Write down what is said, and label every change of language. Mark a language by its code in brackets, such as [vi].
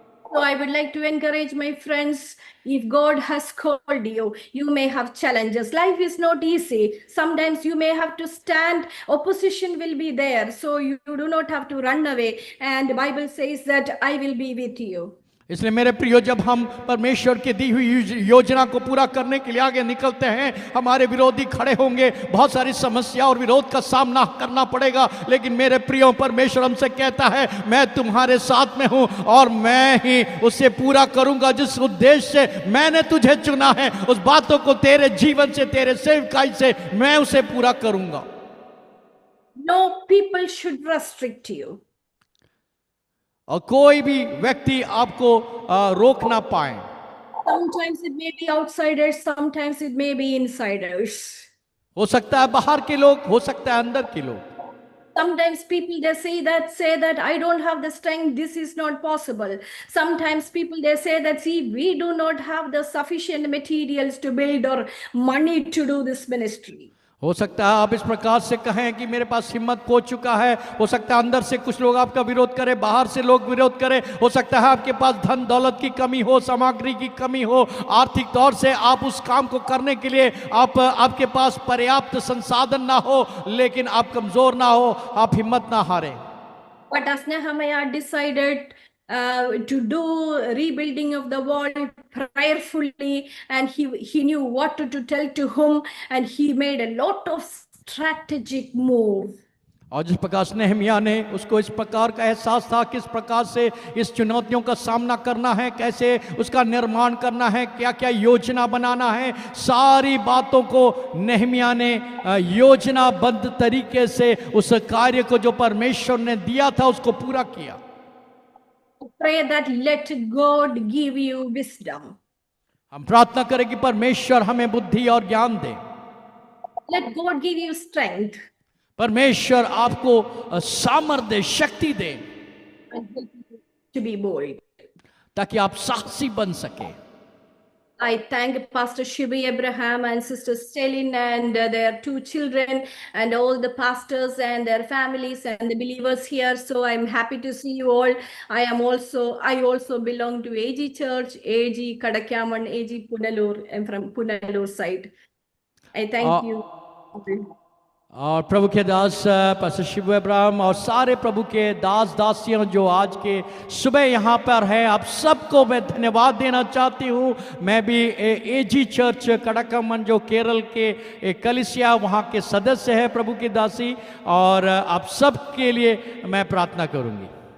[en] So I would like to encourage my friends, if God has called you, you may have challenges. Life is not easy. Sometimes you may have to stand. Opposition will be there. So you do not have to run away. And the Bible says that I will be with you. [hi] इसलिए मेरे प्रियो, जब हम परमेश्वर की दी हुई योजना को पूरा करने के लिए आगे निकलते हैं, हमारे विरोधी खड़े होंगे, बहुत सारी समस्या और विरोध का सामना करना पड़ेगा, लेकिन मेरे प्रियो परमेश्वर हमसे कहता है मैं तुम्हारे साथ में हूं और मैं ही उसे पूरा करूंगा। जिस उद्देश्य से मैंने तुझे चुना है, उस बातों को तेरे जीवन से, तेरे सेवकाई से मैं उसे पूरा करूंगा। [en] No people should restrict you. [hi] और कोई भी व्यक्ति आपको रोक ना पाए। [en] Sometimes it may be outsiders, sometimes it may be insiders. [hi] हो सकता है बाहर के लोग, हो सकता है अंदर के लोग। [en] Sometimes people they say that I don't have the strength, this is not possible. Sometimes people they say that see, we do not have the sufficient materials to build or money to do this ministry. [hi] हो सकता है आप इस प्रकार से कहें कि मेरे पास हिम्मत खो चुका है। हो सकता है अंदर से कुछ लोग आपका विरोध करें, बाहर से लोग विरोध करें। हो सकता है आपके पास धन दौलत की कमी हो, सामग्री की कमी हो, आर्थिक तौर से आप उस काम को करने के लिए आपके पास पर्याप्त संसाधन ना हो, लेकिन आप कमजोर ना हो, आप हिम्मत ना हारें। [en] But as Nehemiah decided to do rebuilding of the wall prayerfully, and he knew what to tell to whom, and he made a lot of strategic move. [hi] और जिस प्रकार से नेहमिया ने, उसको इस प्रकार का एहसास था किस प्रकार से इस चुनौतियों का सामना करना है, कैसे उसका निर्माण करना है, क्या क्या योजना बनाना है, सारी बातों को नेहमिया ने योजनाबद्ध तरीके से उस कार्य को जो परमेश्वर ने दिया था उसको पूरा किया। [en] Pray that let God give you wisdom. [hi] हम प्रार्थना करें कि परमेश्वर हमें बुद्धि और ज्ञान दे। [en] Let God give you strength [hi] परमेश्वर आपको सामर्थ्य दे, शक्ति दे, [en] and help you to be bold. [hi] ताकि आप साहसी बन सके। [en] I thank Pastor Shibu Abraham and Sister Stelin and their two children and all the pastors and their families and the believers here. So I'm happy to see you all. I also belong to AG Church, AG Kadakyaman, AG Punalur. I'm from Punalur side. I thank you. [hi] और प्रभु के दास pastor Shibu Abraham और सारे प्रभु के दास दासियों जो आज के सुबह यहाँ पर हैं, आप सबको मैं धन्यवाद देना चाहती हूँ। मैं भी एजी चर्च कड़कमन जो केरल के कलिसिया वहाँ के सदस्य है प्रभु की दासी, और आप सब के लिए मैं प्रार्थना करूँगी।